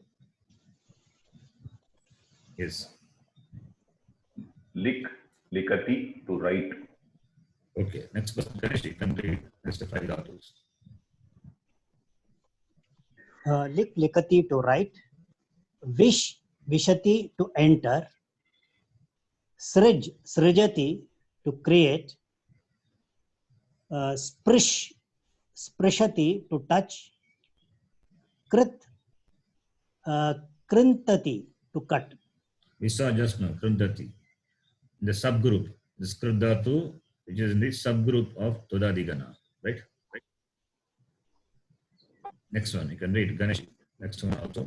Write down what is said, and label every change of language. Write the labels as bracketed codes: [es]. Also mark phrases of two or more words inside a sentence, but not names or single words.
[en] Yes. Likati, to write. Okay. Next question. Ganesh, you can read next 5 dhatus. Likati, to write. [sa] Vish, vishati, [en] to enter. [sa] Srij, srijati, [en] to create. [sa] Sprish, sprishati, [en] to touch. [sa] Krit, krintati, [en] to cut. We saw just now krintati. The subgroup, this [sa] krit dhatu, [en] which is in the subgroup of Tudadigana, right? Next one, you can read Ganesh. Next one also.